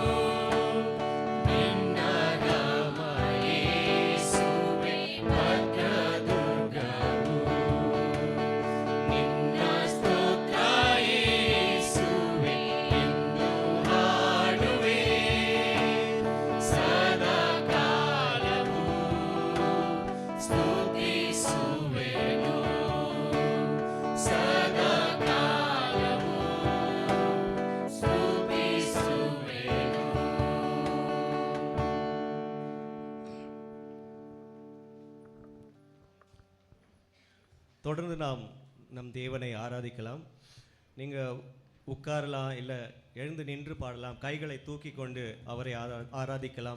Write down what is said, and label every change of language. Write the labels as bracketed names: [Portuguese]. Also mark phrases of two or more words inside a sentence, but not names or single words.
[Kannada] ನಿನ್ನ ನಾಮ ಯೇಸುವೆ ಭದ್ರದುರ್ಗವು, ನಿನ್ನ ಸ್ತೋತ್ರ ಯೇಸುವೆ ಎಂದು ಹಾಡುವೆ, ಸದಾ ಕಾಲವೂ ಸ್ತುತಿಸುವೆನು. ಸದಾ ಕಾಲವೂ ಸ್ತುತಿಸುವೆನು. [Tamil] தொடர்ந்து நாம் நம் தேவனை ஆராதிக்கலாம். நீங்கள் உட்காரலாம், இல்லை எழுந்து நின்று பாடலாம், கைகளை தூக்கி கொண்டு அவரை ஆராதிக்கலாம்.